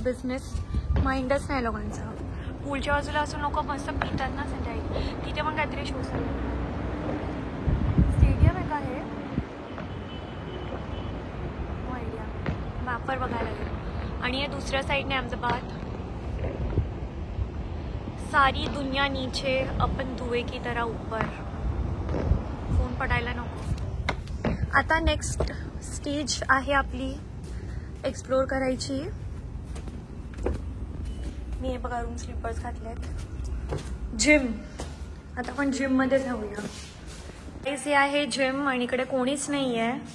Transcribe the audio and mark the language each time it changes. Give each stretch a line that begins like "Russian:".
Marathi: Business माइंडच नाही लोकांचा. पूलच्या बाजूला असून लोक मस्त पितात ना संध्याकाळी. तिथे पण काहीतरी शो स्टेडियम आहे का हे? No idea. मॅपवर बघायला लागेल. आणि हे दुसऱ्या साईडने अहमदाबाद.
Hindi: सारी दुनिया नीचे अपन धुए की तरह ऊपर.
Marathi: फोन पडायला नको. आता नेक्स्ट स्टेज आहे आपली एक्सप्लोर करायची. मी हे बघा रूम स्लीपर्स घातलेत. जिम. आता आपण जिम मध्ये जाऊया. हे आहे जिम आणि इकडे कोणीच नाही आहे.